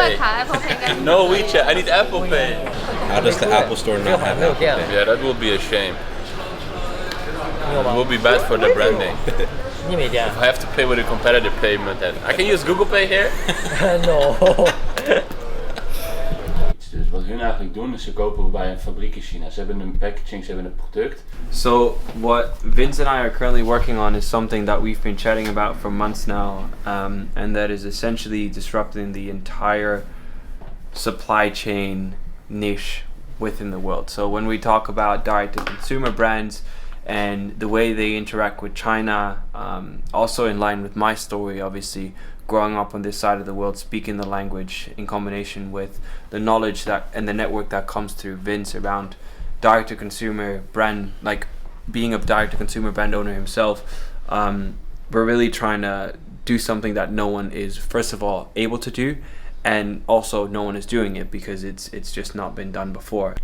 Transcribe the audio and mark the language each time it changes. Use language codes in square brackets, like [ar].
[en] Pay. [zh] 卡 Apple Pay 跟你 [en] No WeChat. I need Apple Pay. How does the Apple Store not have Apple Pay? Yeah, that will be a shame. It will be bad for the branding. [zh] 你没电 [en] I have to pay with a competitive payment, and I can use Google Pay here. ？No. [nl] Dus wat hun eigenlijk doen is ze kopen bij een fabriek in China. Ze hebben een packaging, ze hebben een product. [en] So what Vince and I are currently working on is something that we've been chatting about for months now, and that is essentially disrupting the entire supply chain niche within the world. So when we talk about direct-to-consumer brands and the way they interact with China, also in line with my story, obviously, growing up on this side of the world, speaking the language in combination with the knowledge that and the network that comes through Vince around direct-to-consumer brand, like being a direct-to-consumer brand owner himself, we're really trying to do something that no one is, first of all, able to do, and also no one is doing it because it's just not been done before.